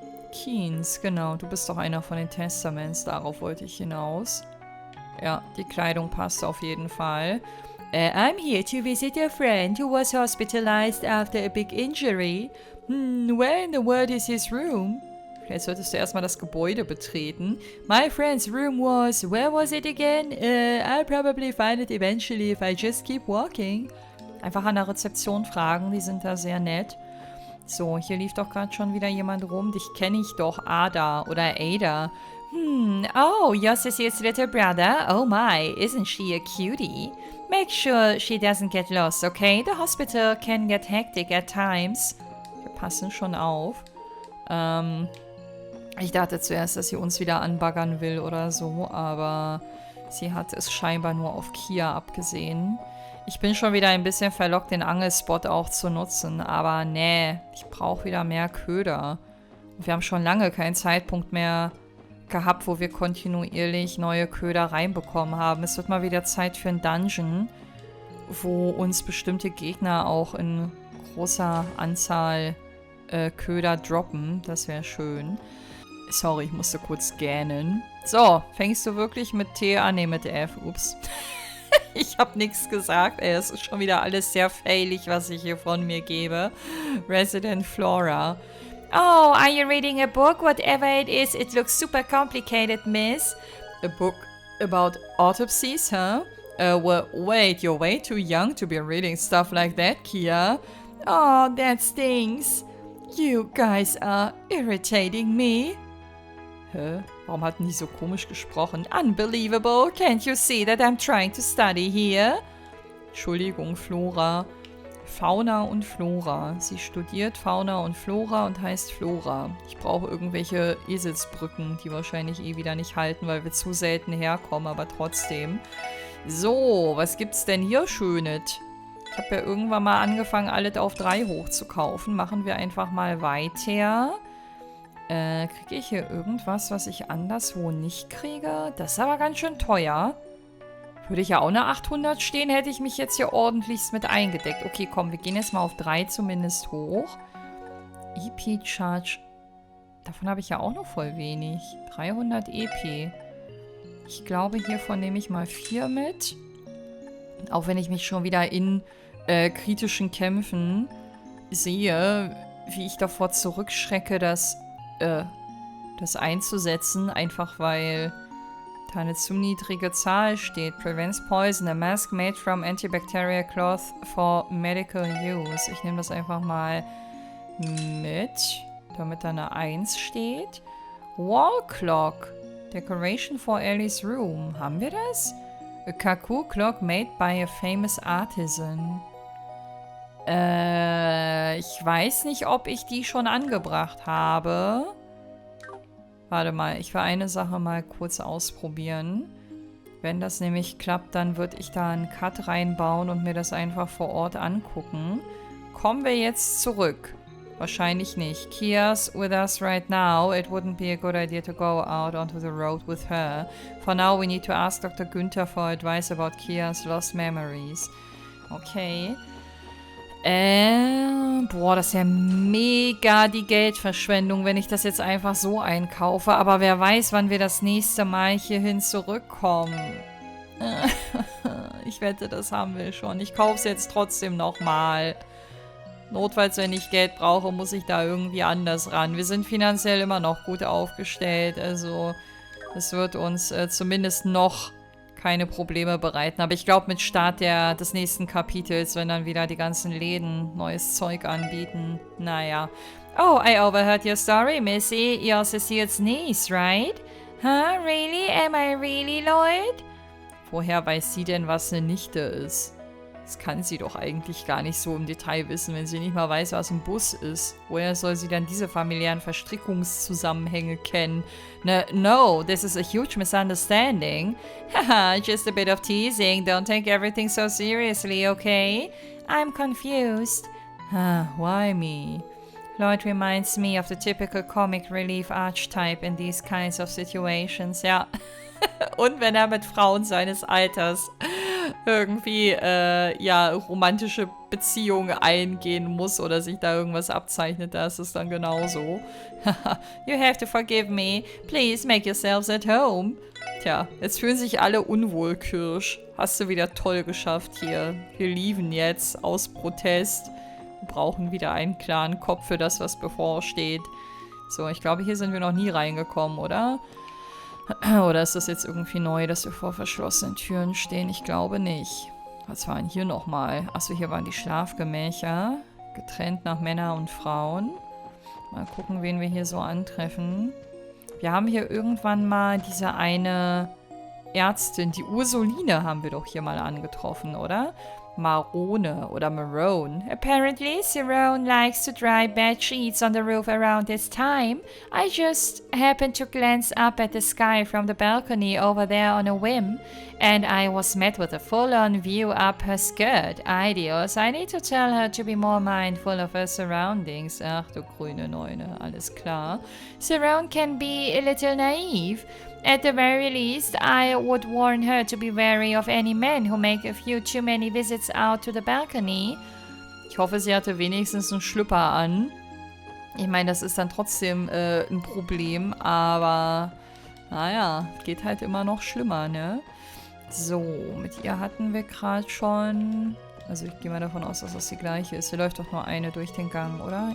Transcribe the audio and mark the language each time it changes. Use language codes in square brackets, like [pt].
[de] Keynes, genau. Du bist doch einer von den Testaments. Darauf wollte ich hinaus. Ja, die Kleidung passt auf jeden Fall. [en] I'm here to visit a friend who was hospitalized after a big injury. Where in the world is his room? [de] Vielleicht solltest du erstmal das Gebäude betreten. [en] My friend's room was... Where was it again? I'll probably find it eventually if I just keep walking. [de] Einfach an der Rezeption fragen, die sind da sehr nett. So, hier lief doch gerade schon wieder jemand rum. Dich kenne ich doch, Ada oder Ada. [en] Oh, your Cecil's little brother? Oh my, isn't she a cutie? Make sure she doesn't get lost, okay? The hospital can get hectic at times. [de] Wir passen schon auf. Ich dachte zuerst, dass sie uns wieder anbaggern will oder so, aber sie hat es scheinbar nur auf Kia abgesehen. Ich bin schon wieder ein bisschen verlockt, den Angelspot auch zu nutzen, aber nee, ich brauche wieder mehr Köder. Und wir haben schon lange keinen Zeitpunkt mehr gehabt, wo wir kontinuierlich neue Köder reinbekommen haben. Es wird mal wieder Zeit für ein Dungeon, wo uns bestimmte Gegner auch in großer Anzahl Köder droppen. Das wäre schön. Sorry, ich musste kurz gähnen. So, fängst du wirklich mit T an? Ne, mit F. Ups. Ich habe nichts gesagt. Es ist schon wieder alles sehr failig, was ich hier von mir gebe. Resident Flora. [en] Oh, are you reading a book? Whatever it is, it looks super complicated, miss. A book about autopsies, huh? Well, wait, you're way too young to be reading stuff like that, Kia. Oh, that stings. You guys are irritating me. Hä? [de] Warum hatten die so komisch gesprochen? [en] Unbelievable. Can't you see that I'm trying to study here? [de] Entschuldigung, Flora. Fauna und Flora. Sie studiert Fauna und Flora und heißt Flora. Ich brauche irgendwelche Eselsbrücken, die wahrscheinlich eh wieder nicht halten, weil wir zu selten herkommen, aber trotzdem. So, was gibt's denn hier Schönes? Ich habe ja irgendwann mal angefangen, alles auf 3 hochzukaufen. Machen wir einfach mal weiter. Kriege ich hier irgendwas, was ich anderswo nicht kriege? Das ist aber ganz schön teuer. Würde ich ja auch eine 800 stehen, hätte ich mich jetzt hier ordentlichst mit eingedeckt. Okay, komm, wir gehen jetzt mal auf 3 zumindest hoch. EP Charge. Davon habe ich ja auch noch voll wenig. 300 EP. Ich glaube, hiervon nehme ich mal 4 mit. Auch wenn ich mich schon wieder in kritischen Kämpfen sehe, wie ich davor zurückschrecke, das einzusetzen. Einfach weil da eine zu niedrige Zahl steht. [en] Prevents poison. A mask made from antibacterial cloth for medical use. [de] Ich nehme das einfach mal mit, damit da eine 1 steht. [en] Wall Clock. Decoration for Ellie's room. [de] Haben wir das? [en] A cuckoo clock made by a famous artisan. [de] Ich weiß nicht, ob ich die schon angebracht habe. Warte mal, ich will eine Sache mal kurz ausprobieren. Wenn das nämlich klappt, dann würde ich da einen Cut reinbauen und mir das einfach vor Ort angucken. Kommen wir jetzt zurück? Wahrscheinlich nicht. [en] Kia's with us right now. It wouldn't be a good idea to go out onto the road with her. For now, we need to ask Dr. Günther for advice about Kia's lost memories. Okay. [de] Boah, das ist ja mega die Geldverschwendung, wenn ich das jetzt einfach so einkaufe. Aber wer weiß, wann wir das nächste Mal hierhin zurückkommen. Ich wette, das haben wir schon. Ich kaufe es jetzt trotzdem nochmal. Notfalls, wenn ich Geld brauche, muss ich da irgendwie anders ran. Wir sind finanziell immer noch gut aufgestellt. Also, es wird uns zumindest noch keine Probleme bereiten. Aber ich glaube, mit Start des nächsten Kapitels, wenn dann wieder die ganzen Läden neues Zeug anbieten. Naja. [en] Oh, I overheard your story, Missy. You're Cecil's niece, right? Huh? Really? Am I really, Lloyd? [de] Woher weiß sie denn, was eine Nichte ist? Das kann sie doch eigentlich gar nicht so im Detail wissen, wenn sie nicht mal weiß, was ein Bus ist. Woher soll sie dann diese familiären Verstrickungszusammenhänge kennen? [en] No, this is a huge misunderstanding. Haha, just a bit of teasing. Don't take everything so seriously, okay? I'm confused. Why me? Lloyd reminds me of the typical comic relief archetype in these kinds of situations, ja. [de] Und wenn er mit Frauen seines Alters irgendwie, romantische Beziehungen eingehen muss oder sich da irgendwas abzeichnet, da ist es dann genauso. [en] You have to forgive me. Please make yourselves at home. [de] Tja, jetzt fühlen sich alle unwohl, Kirsch. Hast du wieder toll geschafft hier. Wir lieben jetzt aus Protest. Wir brauchen wieder einen klaren Kopf für das, was bevorsteht. So, ich glaube, hier sind wir noch nie reingekommen, oder? Oder ist das jetzt irgendwie neu, dass wir vor verschlossenen Türen stehen? Ich glaube nicht. Was war denn hier nochmal? Achso, hier waren die Schlafgemächer. Getrennt nach Männer und Frauen. Mal gucken, wen wir hier so antreffen. Wir haben hier irgendwann mal diese eine Ärztin, die Ursuline haben wir doch hier mal angetroffen, oder? Marone oder Marone. [en] Apparently, Cerrone likes to dry bed sheets on the roof around this time. I just happened to glance up at the sky from the balcony over there on a whim, and I was met with a full-on view up her skirt. Ideals. I need to tell her to be more mindful of her surroundings. [de] Ach du grüne Neune, alles klar. [en] Cerrone can be a little naive. At the very least, I would warn her to be wary of any men who make a few too many visits out to the balcony. [de] Ich hoffe, sie hatte wenigstens einen Schlüpper an. Ich meine, das ist dann trotzdem ein Problem, aber naja, geht halt immer noch schlimmer, ne? So, mit ihr hatten wir gerade schon... Also ich gehe mal davon aus, dass das die gleiche ist. Hier läuft doch nur eine durch den Gang, oder?